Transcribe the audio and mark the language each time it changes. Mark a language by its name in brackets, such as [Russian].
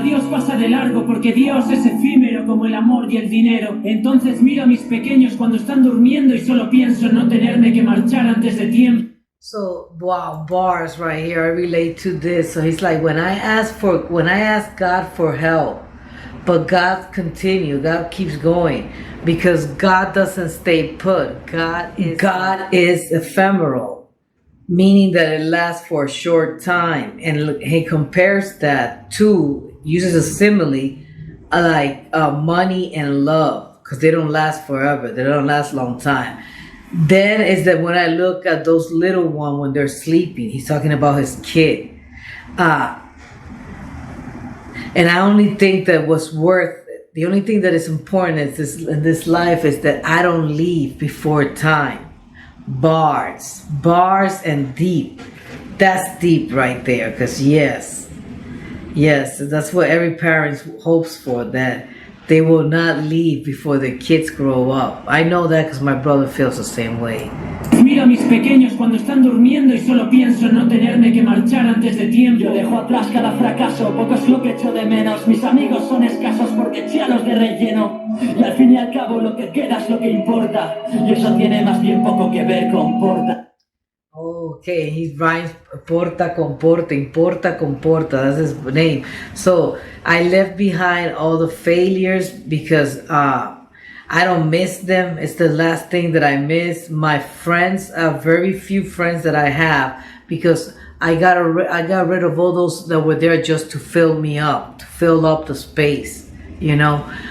[Spanish] Pasa de largo porque Dios es efímero como el amor y el dinero. Entonces miro a mis pequeños cuando están durmiendo y solo pienso en no tenerme que marchar antes de tiempo. [English] So wow, bars right here. I relate to this. So he's like, when I ask God for help, but God keeps going because God doesn't stay put. God is ephemeral. Meaning that it lasts for a short time. And he compares that to, uses a simile, like money and love, because they don't last forever. They don't last a long time. Then is that when I look at those little ones when they're sleeping, he's talking about his kid. And I only think that what's worth it, the only thing that is important in this life is that I don't leave before time. Bars and deep. That's deep right there, because yes, that's what every parent hopes for, that they will not leave before their kids grow up. I know that because my brother feels the same way. [Spanish] Miro a mis pequeños cuando están durmiendo y solo pienso en no tenerme que marchar antes de tiempo. Yo dejo atrás cada fracaso, poco es lo que echo de menos. Mis amigos son escasos porque eché a los de relleno. Y al fin y al cabo lo que queda es lo que importa. Y eso tiene más bien poco que ver con Porta. [English] Okay, he rhymes Porta con Porta, importa con Porta, that's his name. So I left behind all the failures because I don't miss them. It's the last thing that I miss. My friends, very few friends that I have, because I got rid of all those that were there just to fill me up, to fill up the space, you know.